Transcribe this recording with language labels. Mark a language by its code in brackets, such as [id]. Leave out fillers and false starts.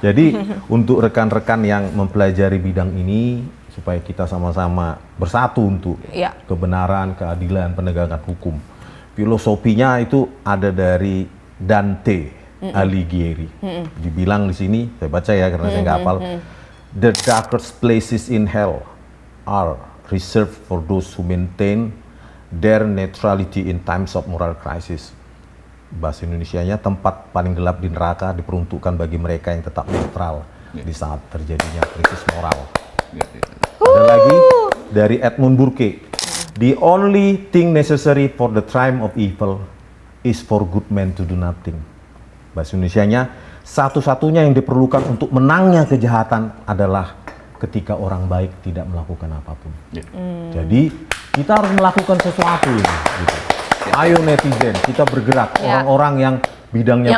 [id] Jadi untuk rekan-rekan yang mempelajari bidang ini supaya kita sama-sama bersatu untuk Iya. kebenaran, keadilan, penegakan hukum. Filosofinya itu ada dari Dante Alighieri. Dibilang di sini, saya baca ya karena saya nggak hafal. [en] The darkest places in hell are reserved for those who maintain their neutrality in times of moral crisis. [id] Bahasa Indonesianya, tempat paling gelap di neraka diperuntukkan bagi mereka yang tetap netral di saat terjadinya krisis moral. Ada lagi dari Edmund Burke. [en] The only thing necessary for the triumph of evil is for good men to do nothing. [id] Bahasa Indonesianya, satu-satunya yang diperlukan untuk menangnya kejahatan adalah ketika orang baik tidak melakukan apapun. Jadi kita harus melakukan sesuatu ini. Gitu. Ayo netizen, kita bergerak. Orang-orang yang bidangnya